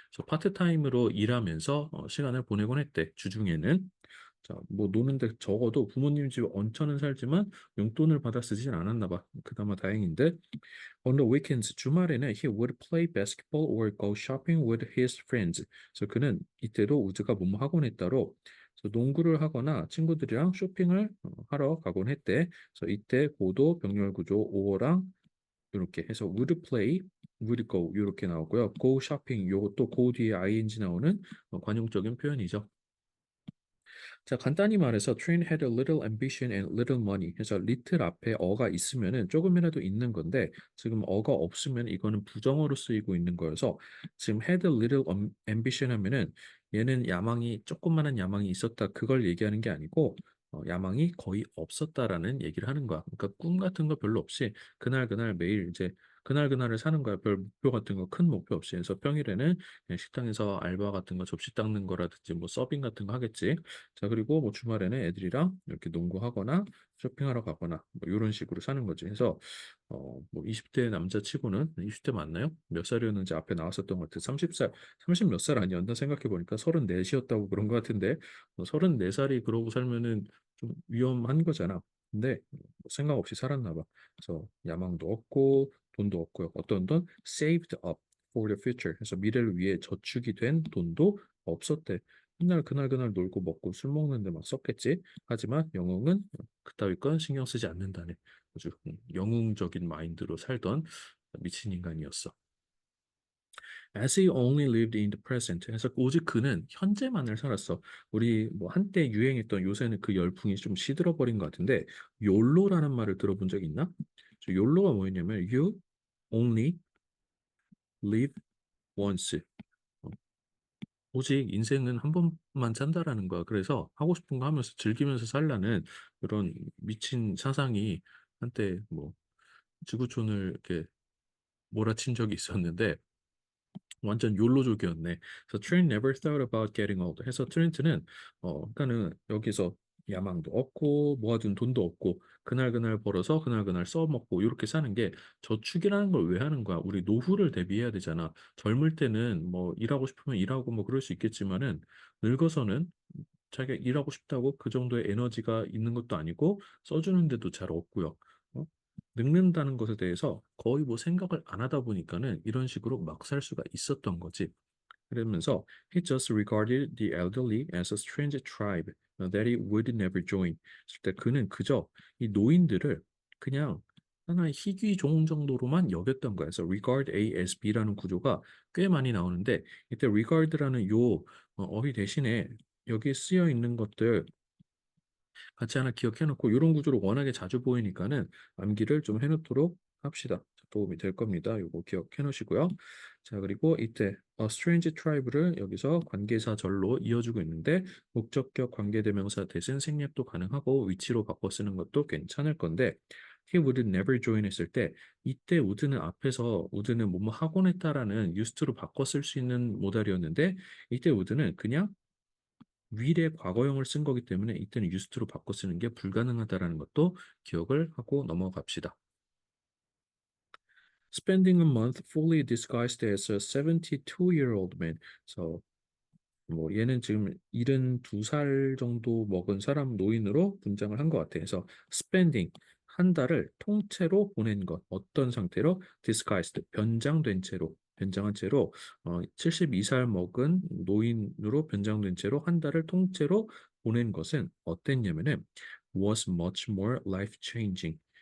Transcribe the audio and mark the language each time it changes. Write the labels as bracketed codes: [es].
[ko] 그래서 파트타임으로 일하면서 시간을 보내곤 했대. 주중에는. 자, 뭐 노는데 적어도 부모님 집에 얹혀는 살지만 용돈을 받아 쓰진 않았나 봐. 그나마 다행인데. [en] On the weekends, [ko] 주말에는 [en] he would play basketball or go shopping with his friends. [ko] 그래서 그는 이때도 우즈가 뭐뭐 학원에 따로 그래서 농구를 하거나 친구들이랑 쇼핑을 하러 가곤 했대. 그래서 이때 고도 병렬 구조 5어랑 이렇게 해서 [en] would play, would go [ko] 이렇게 나오고요. [en] go shopping [ko] 요것도 go 뒤에 ing 나오는 관용적인 표현이죠. 자, 간단히 말해서 [en] train had a little ambition and little money. [ko] 그래서 little 앞에 어가 있으면은 조금이라도 있는 건데 지금 어가 없으면 이거는 부정어로 쓰이고 있는 거여서 지금 [en] had a little ambition [ko] 하면은 얘는 야망이 조그마한 야망이 있었다 그걸 얘기하는 게 아니고 야망이 거의 없었다라는 얘기를 하는 거야. 그러니까 꿈 같은 거 별로 없이 그날 매일 이제 그날을 사는 거야. 별 목표 같은 거 큰 목표 없이. 그래서 평일에는 그냥 식당에서 알바 같은 거 접시 닦는 거라든지 뭐 서빙 같은 거 하겠지. 자, 그리고 뭐 주말에는 애들이랑 이렇게 농구하거나 쇼핑하러 가거나 뭐 이런 식으로 사는 거지. 그래서 뭐 20대 남자치고는 20대 맞나요? 몇 살이었는지 앞에 나왔었던 것 같아. 30살, 30 몇 살 아니었나 생각해 보니까 34이었다고 그런 것 같은데 34살이 그러고 살면은 좀 위험한 거잖아. 근데 뭐 생각 없이 살았나 봐. 그래서 야망도 없고 돈도 없고요. 어떤 돈 [en] saved up for the future. [ko] 그래서 미래를 위해 저축이 된 돈도 없었대. 맨날 그날 놀고 먹고 술 먹는데 막 썼겠지. 하지만 영웅은 그따위 건 신경 쓰지 않는다네. 아주 영웅적인 마인드로 살던 미친 인간이었어. [en] As he only lived in the present. [ko] 그래서 오직 그는 현재만을 살았어. 우리 뭐 한때 유행했던 요새는 그 열풍이 좀 시들어 버린 것 같은데 욜로라는 말을 들어본 적 있나? 욜로가 뭐였냐면 [en] You only live once. [ko] 어, 오직 인생은 한 번만 산다라는 거야. 그래서 하고 싶은 거 하면서 즐기면서 살라는 그런 미친 사상이 한때 뭐 지구촌을 이렇게 몰아친 적이 있었는데 완전 욜로족이었네. 그래서 [en] Trent never thought about getting old. [ko] 해서 트렌트는 그러니까는 여기서 야망도 없고 모아둔 돈도 없고 그날 벌어서 그날 써먹고 이렇게 사는 게 저축이라는 걸 왜 하는 거야? 우리 노후를 대비해야 되잖아. 젊을 때는 뭐 일하고 싶으면 일하고 뭐 그럴 수 있겠지만은 늙어서는 자기가 일하고 싶다고 그 정도의 에너지가 있는 것도 아니고 써주는데도 잘 없고요. 어? 늙는다는 것에 대해서 거의 뭐 생각을 안 하다 보니까는 이런 식으로 막 살 수가 있었던 거지. 그러면서 [en] he just regarded the elderly as a strange tribe that he would never join. [ko] 그때 그는 그저 이 노인들을 그냥 하나의 희귀 종 정도로만 여겼던 거야. 그래서 [en] regard A as B [ko] 라는 구조가 꽤 많이 나오는데 이때 regard라는 요 어휘 대신에 여기에 쓰여 있는 것들 같이 하나 기억해놓고 이런 구조로 워낙에 자주 보이니까는 암기를 좀 해놓도록 합시다. 도움이 될 겁니다. 이거 기억해 놓으시고요. 자, 그리고 이때 [en] a strange tribe [ko] 를 여기서 관계사절로 이어주고 있는데 목적격 관계대명사 대신 생략도 가능하고 위치로 바꿔 쓰는 것도 괜찮을 건데 [en] he would never join [ko] 했을 때 이때 would는 앞에서 would는 뭐뭐 하곤 했다라는 used로 바꿔 쓸 수 있는 모달이었는데 이때 would는 그냥 위례 과거형을 쓴 거기 때문에 이때는 used로 바꿔 쓰는 게 불가능하다라는 것도 기억을 하고 넘어갑시다. [en] Spending a month fully disguised as a 72-year-old man. So [ko] 뭐 얘는 지금 72살 정도 먹은 사람 노인으로 분장을 한 것 같아. 그래서 spending 한 달을 통째로 보낸 것 어떤 상태로 disguised 변장한 채로 72살 먹은 노인으로 변장된 채로 한 달을 통째로 보낸 것은 어땠냐면은 [en] was much more life changing.